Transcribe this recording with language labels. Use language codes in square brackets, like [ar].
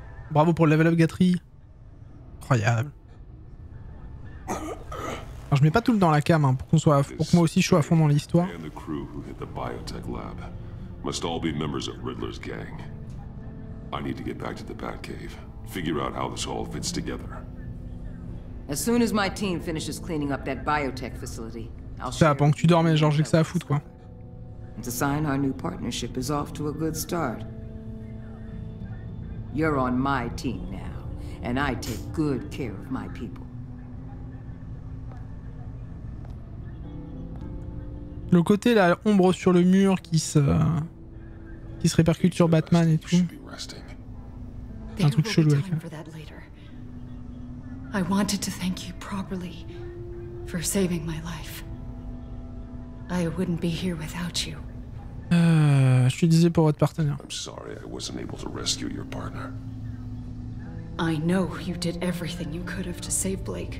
[fr] Bravo pour le level up gâterie. Incroyable. Alors, je mets pas tout le temps la cam hein, pour que moi aussi je sois à fond dans l'histoire. [en] Must all be members of Riddler's gang. I need to get back to the Batcave. Figure out how this all fits together. As soon as my team finishes cleaning up that biotech facility, I'll [fr] ça, pendant que tu dormais, genre j'ai que ça à foutre quoi. [en] It's a sign our new partnership is off to a good start. You're on my team now, and I take good care of my people. [fr] Le côté la ombre sur le mur qui se répercute sur Batman et tout. Un truc chelou avec ça. [en] I wanted to thank you properly for saving my life. I wouldn't be here without you. [fr] Je suis désolé pour votre partenaire. [en] I'm sorry I wasn't able to rescue your partner. I know you did everything you could have to save Blake.